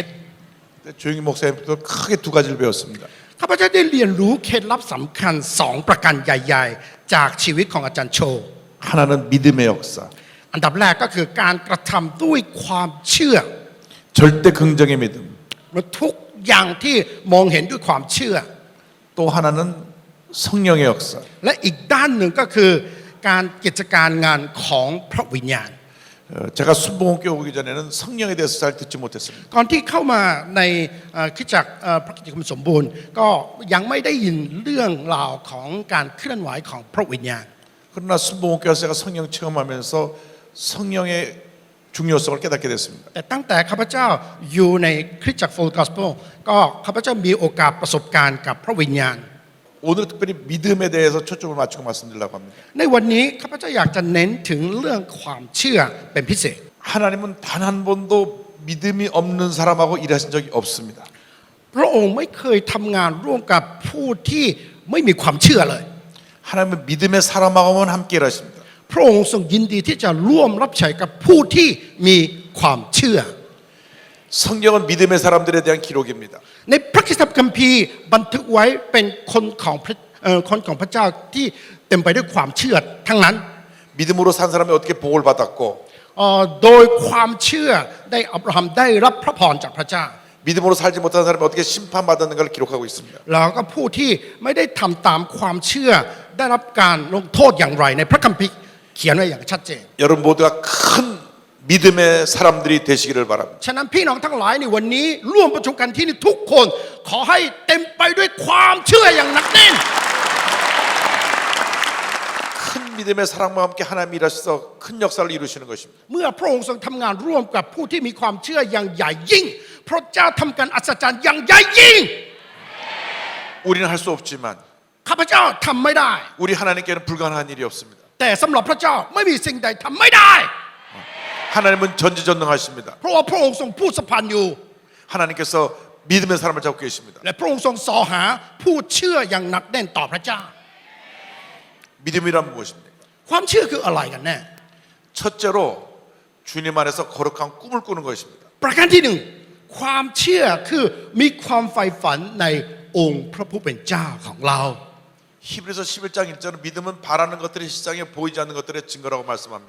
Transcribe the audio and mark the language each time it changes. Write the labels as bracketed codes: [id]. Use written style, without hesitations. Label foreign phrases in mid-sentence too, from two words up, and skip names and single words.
[ko] 조영규 목사님부터 크게 두 가지를 배웠습니다. [th] ข้าพเจ้าได้เรียนรู้เคล็ดลับสำคัญ2 ประการใหญ่ๆจากชีวิตของอาจารย์โช [ko] 하나는 믿음의 역사, [th] อันดับแรกก็คือการกระทำด้วยความเชื่อ [ko] 절대 긍정의 믿음. [th] ทุกอย่างที่มองเห็นด้วยความเชื่อ [ko] 또 하나는 성령의 역사. [th] และอีกด้านหนึ่งก็คือการกิจการงานของพระวิญญาณ [ko] 제가 순복음교회 오기 전에는 성령에 대해서 잘 듣지 못했습니다. [th] ก่อนที่เข้ามาในคริสตจักรพระกิตติคุณสมบูรณ์ก็ยังไม่ได้ยินเรื่องราวของการเคลื่อนไหวของพระวิญญาณ [ko] 그러나 순복음교회에서 제가 성령 체험하면서 성령의 중요성을 깨닫게 됐습니다. [th] แต่ตั้งแต่ข้าพเจ้าอยู่ในคริสตจักร [en] Full Gospel [th] ก็ข้าพเจ้ามีโอกาสประสบการณ์กับพระวิญญาณ [ko] 오늘 특별히 믿음에 대해서 초점을 맞추고 말씀드리려고 합니다. [th] ในวันนี้ข้าพเจ้าอยากจะเน้นถึงเรื่องความเชื่อเป็นพิเศษ [ko] 하나님은 단 한 번도 믿음이 없는 사람하고 일하신 적이 없습니다. [th] พระองค์ไม่เคยทำงานร่วมกับผู้ที่ไม่มีความเชื่อเลย [ko] 하나님은 믿음의 사람하고만 함께 일하십니다. [th] พระองค์ทรงยินดีที่จะร่วมรับใช้กับผู้ที่มีความเชื่อ [ko] 성경은 믿음의 사람들에 대한 기록입니다. [th] ในพระคัมภีร์บันทึกไว้เป็นคนของพระเจ้าที่เต็มไปด้วยความเชื่อทั้งนั้น [ko] 믿음으로 산 사람이 어떻게 복을 받았고 [th] โดยความเชื่อได้อับราฮัมได้รับพระพรจากพระเจ้า [ko] 믿음으로 살지 못한 사람이 어떻게 심판받았는가를 기록하고 있습니다. [th] แล้วก็ผู้ที่ไม่ได้ทำตามความเชื่อได้รับการลงโทษอย่างไรในพระคัมภีร์เขียนไว้อย่างชัดเจน [ko] 여러분 모두가 큰 믿음의 사람들이 되시기를 바랍니다. [th] ฉะนั้นพี่น้องทั้งหลายในวันนี้ร่วมประชุมกันที่นี่ทุกคนขอให้เต็มไปด้วยความเชื่ออย่างหนักแน่น [ko] 큰 믿음의 사랑과 함께 하나님이 일하셔서 큰 역사를 이루시는 것입니다. [th] เมื่อพระองค์ทรงทำงานร่วมกับผู้ที่มีความเชื่ออย่างใหญ่ยิ่งพระเจ้าทำการอัศจรรย์อย่างใหญ่ยิ่ง [ko] 우리는 할 수 없지만 [th] ข้าพเจ้าทำไม่ได้ [ko] 우리 하나님께는 불가능한 일이 없습니다. [th] แต่สำหรับพระเจ้าไม่มีสิ่งใดทำไม่ได้ [ko] 하나님은 전지전능하십니다. [th] เพราะว่าพระองค์ทรงผู้สัมพันธ์อยู่ [ko] 하나님께서 믿음의 사람을 잡고 계십니다. [th] และพระองค์ทรงสอหาผู้เชื่ออย่างหนักแน่นต่อพระเจ้า [ko] 믿음이란 무엇입니까? [th] ความเชื่อคืออะไรกันแน่ [ko] 첫째로 주님 안에서 거룩한 꿈을 꾸는 것입니다. [th] ประการที่หนึ่งความเชื่อคือมีความใฝ่ฝันในองค์พระผู้เป็นเจ้าของเรา [ko] 히브리서 11장 1절은 믿음은 바라는 것들이 실상에 보이지 않는 것들의 증거라고 말씀합니다.